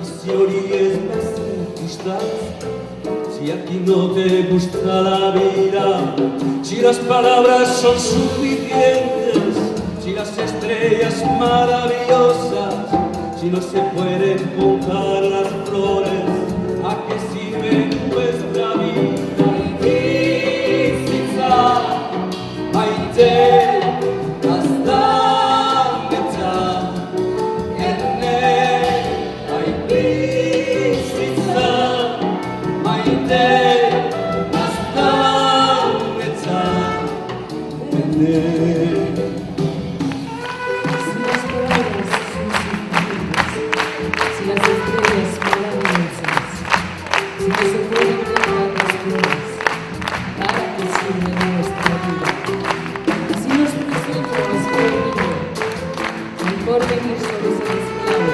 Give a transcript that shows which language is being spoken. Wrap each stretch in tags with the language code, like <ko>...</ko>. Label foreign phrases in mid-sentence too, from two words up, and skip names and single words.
<es>si oríes estás, si aquí no te gusta la vida, si las palabras son suficientes, si las estrellas maravillosas, si no se pueden juntar las flores, ¿a qué sirve nuestra vida?</es> <eu>Bizitza maite gazta eta erne. Ai bizitza maite gazta eta erne.</eu> <es>Si las palabras son suficientes, si las estrellas maravillosas, si no se pueden contar las flores, ¿para qué sirve nuestra vida? Si nuestro sueño es prohibido, el porvenir solo es esclavo.</es>